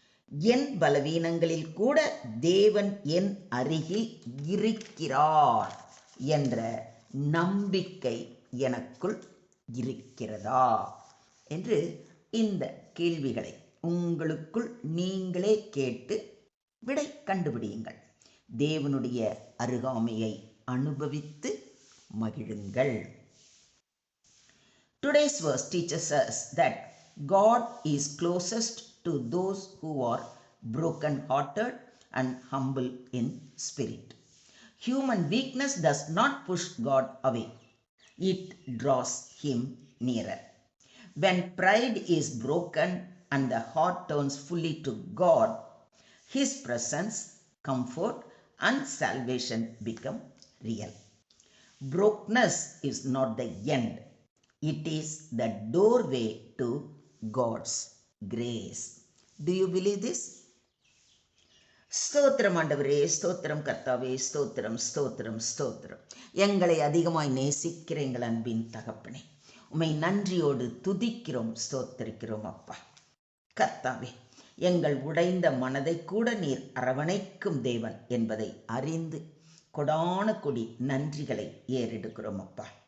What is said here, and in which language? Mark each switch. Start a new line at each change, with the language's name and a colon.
Tamil: என் பலவீனங்களில் கூட தேவன் என் அருகில் இருக்கிறார் என்ற நம்பிக்கை எனக்குள் இருக்கிறதா என்று இந்த கேள்விகளை உங்களுக்குள் நீங்களே கேட்டு விடை கண்டுபிடியுங்கள். தேவனுடைய அருகாமையை அனுபவித்து மகிழுங்கள்.
English: Today's verse teaches us that God is closest to those who are broken-hearted and humble in spirit. Human weakness does not push God away. It draws him nearer. When pride is broken and the heart turns fully to God, his presence, comfort, and salvation become real. Brokenness is not the end. It is the doorway to God's grace. Do you believe this?
Tamil: ஸ்தோத்திரம் ஆண்டவரே, ஸ்தோத்திரம் கர்த்தாவே, ஸ்தோத்திரம் ஸ்தோத்திரம் ஸ்தோத்திரம். எங்களை அதிகமாய் நேசிக்கிற எங்கள் அன்பின் தகப்பனே, உம்மை நன்றியோடு துதிக்கிறோம், ஸ்தோத்திரிக்கிறோம் அப்பா. கர்த்தாவே, எங்கள் உடைந்த மனதை கூட நீர் அரவணைக்கும் தேவன் என்பதை அறிந்து கொடான கொடி நன்றிகளை ஏறெடுக்கிறோம் அப்பா.